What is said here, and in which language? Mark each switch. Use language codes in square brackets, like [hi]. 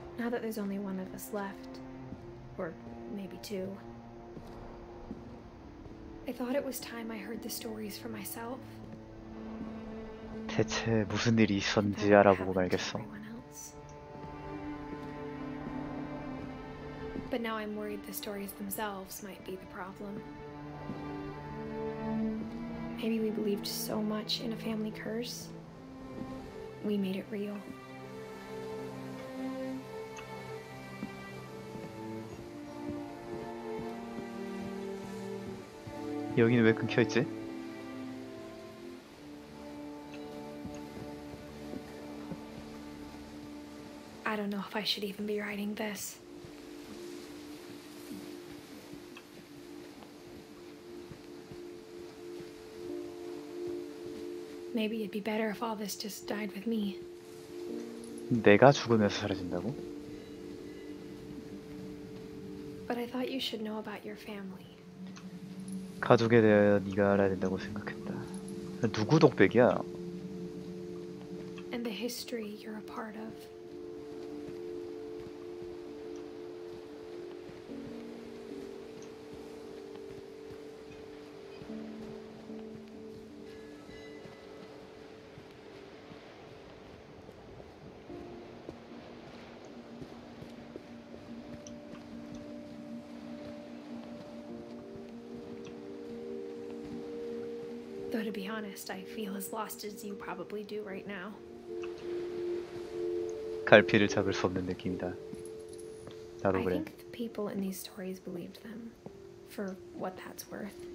[en] Now that there's only one of us left, or maybe two, I thought it was time I heard the stories for myself. [ko] 대체 무슨 일이 있었는지 알아보고 말겠어. [en] But now I'm worried the stories themselves might be the problem. Maybe we believed so much in a family curse, we made it real. [ko] 여기는 왜 끊겨있지? [en] I don't know if I should even be writing this. Maybe it'd be better if all this just died with me. [ko] 내가 죽으면서 사라진다고? [en] But I thought you should know about your family. [ko] 가족에 대해 네가 알아야 된다고 생각했다. 누구 독백이야? [en] And the history you're a part of. Though to be honest, I feel as lost as you probably do right now. [ko] 갈피를 잡을 수 없는 느낌이다. 나도 [en] I [ko] 그래. [en] think the people in these stories believed them, for what that's worth.